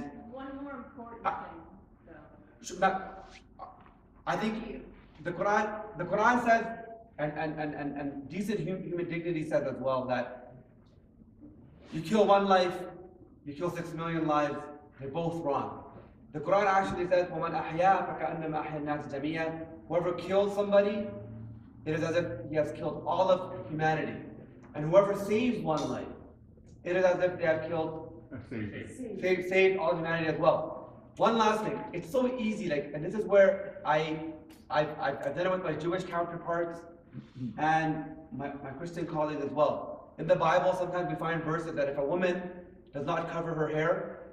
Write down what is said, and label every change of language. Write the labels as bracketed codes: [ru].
[en] One more important thing, though. I think the Quran says, and decent human dignity says as well, that you kill one life, you kill 6 million lives, they're both wrong. The Quran actually says, [ar] وَمَنْ أَحْيَا فَكَأَنَّمَا أَحْيَا النَّاسَ جَمِيعًا. [en] Whoever kills somebody, it is as if he has killed all of humanity. And whoever saves one life, it is as if they have killed, saved all humanity as well. One last thing, it's so easy, and this is where I've done it with my Jewish counterparts and my Christian colleagues as well. In the Bible, sometimes we find verses that if a woman does not cover her hair,